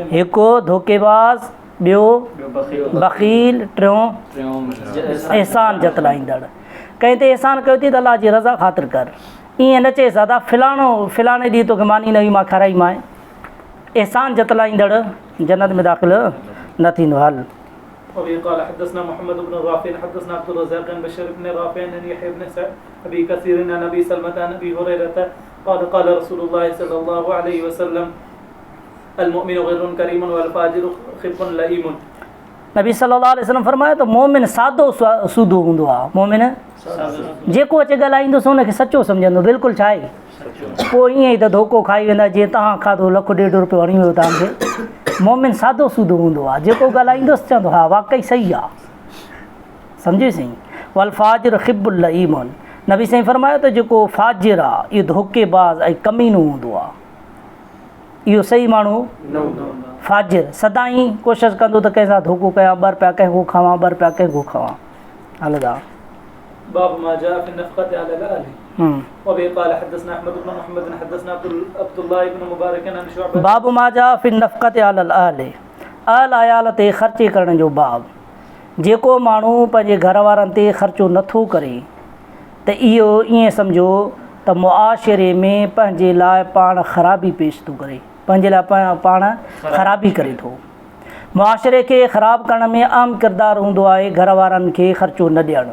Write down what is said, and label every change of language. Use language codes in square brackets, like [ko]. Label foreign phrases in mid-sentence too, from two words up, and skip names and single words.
[sd] हिकु धोखेबाज़, ॿियो बख़ील, टियों एहसान जतलाईंदड़। कंहिं ते एहसान कयो थी त अलाह जी रज़ा ख़ातिर कर। ईअं न चए दादा फलाणे ॾींहुं तोखे मानी न हुई, मां खाराईमांइ। एहसान जतलाईंदड़ जन्नत में दाख़िल न थींदो। हल [ar] وبه قال حدثنا محمد بن رافع حدثنا عبد الرزاق بن بشير بن رافع عن يحيى بن سعد أبي كثير عن أبي سلمة عن أبي هريرة قال قال رسول الله صلى الله عليه وسلم المؤمن غر كريم والفاجر خب لئيم। [sd] नबी [ar] صلى الله عليه وسلم [sd] फरमायो त मोमिन सादो सूदो हूंदो आहे। मोमिन जेको अचे ॻाल्हाईंदुसि उनखे सचो सम्झंदो, बिल्कुलु छा आहे। पोइ ईअं ई त धोखो खाई वेंदा, जीअं तव्हां खाधो लखु ॾेढ रुपयो हणी वियो तव्हांखे। मोमिन सादो सूदो हूंदो आहे, जेको ॻाल्हाईंदुसि चवंदो हा वाक़ई सही आहे, सम्झी साईं। [ar] والفاجر خب لئيم, [sd] नबी साईं फरमायो त जेको फाजिर आहे, इहो धोखेबाज़ ऐं कमीनो हूंदो आहे। इहो सही माण्हू फाजिर सदाईं कोशिशि कंदो त कंहिंसां धोखो कयां, 2 रुपया कंहिंखो खावां, 2 रुपया कंहिंखो खावां। हलंदा। [ar] باب ما جاء في نفقة على الأهل وبه قال حدثنا أحمد بن محمد حدثنا عبد الله بن مبارك عن شعبة. باب ما جاء في نفقة على الأهل، العيال [sd] ते ख़र्चे करण जो बाब। जेको माण्हू पंहिंजे घर वारनि ते ख़र्चो नथो करे त इहो ईअं सम्झो त मुआशिरे में पंहिंजे लाइ पाण ख़राबी पेश थो करे, पंहिंजे लाइ पाण ख़राबी करे थो। मुआशिरे खे ख़राबु करण में आम किरदारु हूंदो आहे घर वारनि खे ख़र्चो न ॾियणु।